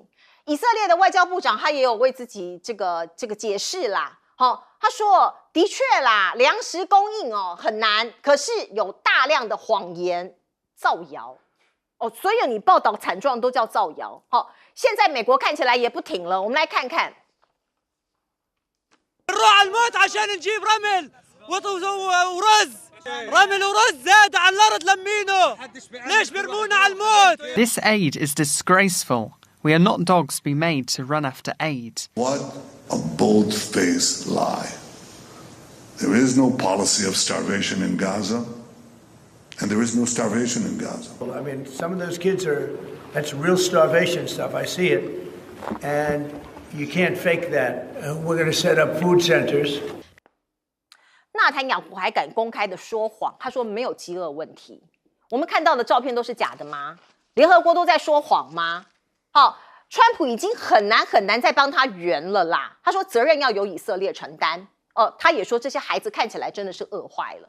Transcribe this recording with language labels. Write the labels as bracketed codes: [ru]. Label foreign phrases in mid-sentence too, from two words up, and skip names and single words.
[zh] 以色列的外交部长他也有为自己这个解释啦，他说的确啦，粮食供应很难，可是有大量的谎言、造谣。所有你报道惨状都叫造谣。现在美国看起来也不挺了，我们来看看。 [ar] نروح على الموت عشان نجيب رمل ورز رمل ورز زاد على الارض لمينه ليش بيرمونا على الموت. [en] This aid is disgraceful. We are not dogs be made to run after aid. What a bold-faced lie. There is no policy of starvation in Gaza. And there is no starvation in Gaza. I mean, some of those kids that's real starvation stuff. I see it. And you can't fake that. We're going to set up food centers. [zh] 纳坦雅胡还敢公开的说谎，他说没有饥饿问题。我们看到的照片都是假的吗？联合国都在说谎吗？川普已经很难再帮他圆了啦。他说责任要由以色列承担。他也说这些孩子看起来真的是饿坏了。